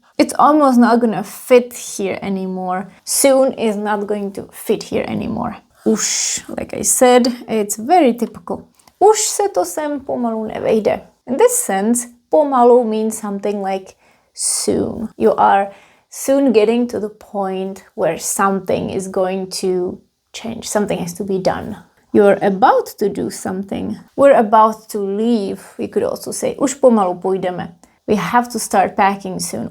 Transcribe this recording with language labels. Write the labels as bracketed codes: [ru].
[en] It's almost not gonna fit here anymore. Soon is not going to fit here anymore. Už, like I said, it's very typical. [cs] Už se to sem pomalu nevejde. [en] In this sense, pomalu means something like soon. You are soon getting to the point where something is going to change. Something has to be done. You're about to do something. We're about to leave. We could also say, [cs] už pomalu půjdeme. [en] We have to start packing soon.